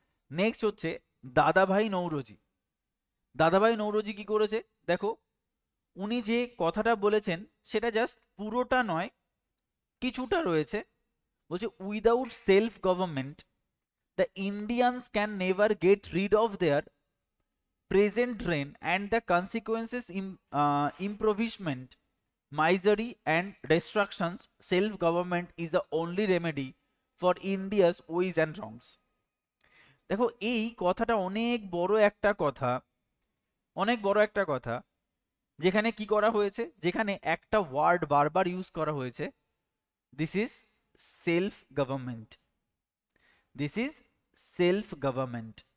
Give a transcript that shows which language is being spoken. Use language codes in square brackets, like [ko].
[bn] Next হচ্ছে দাদাভাই নৌরোজি। দাদাভাই নৌরোজি কি করেছে দেখো, উনি যে কথাটা বলেছেন সেটা জাস্ট পুরোটা নয়, কিছুটা রয়েছে। [en] বলছে without self government the Indians can never get rid of their present reign and the consequences impoverishment misery and destructions, self-government is the only remedy for India's ways and wrongs. [bn] দেখো এই কথাটা অনেক বড় একটা কথা, অনেক বড় একটা কথা, যেখানে কি করা হয়েছে, যেখানে একটা ওয়ার্ড বারবার ইউজ করা হয়েছে, [en] this is self government, [bn] this is self government.